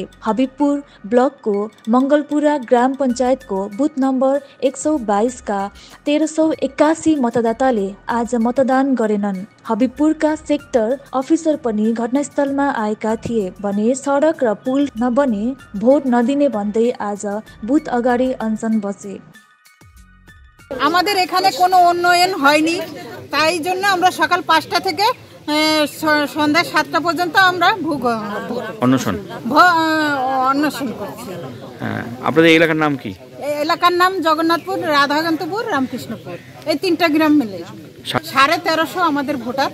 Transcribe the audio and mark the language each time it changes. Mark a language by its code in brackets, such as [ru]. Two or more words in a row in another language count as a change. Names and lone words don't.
[ne] हबिबपुर ब्लकको मङ्गलपुरा ग्राम पञ्चायतको बुथ नम्बर 122 का 1381 मतदाताले आज मतदान गरेनन्। हबिबपुरका [en] sector officer [ne] पनि घटनास्थलमा आएका थिए भने सडक र पुल नबने भोट नदिने भन्दै आज बुथ अगाडि अनसन बसे। [bn] আমাদের এখানে কোনো উন্নয়ন হয়নি, তাই জন্য আমরা সকাল 5টা থেকে সন্ধ্যা 7টা পর্যন্ত আমরা অন্বেষণ করছি। আপনাদের এলাকার নাম কি? এলাকার নাম জগন্নাথপুর, রাধাকান্তপুর, রামকৃষ্ণপুর, এই 3টা গ্রাম মিলে 1350 আমাদের ভোটার।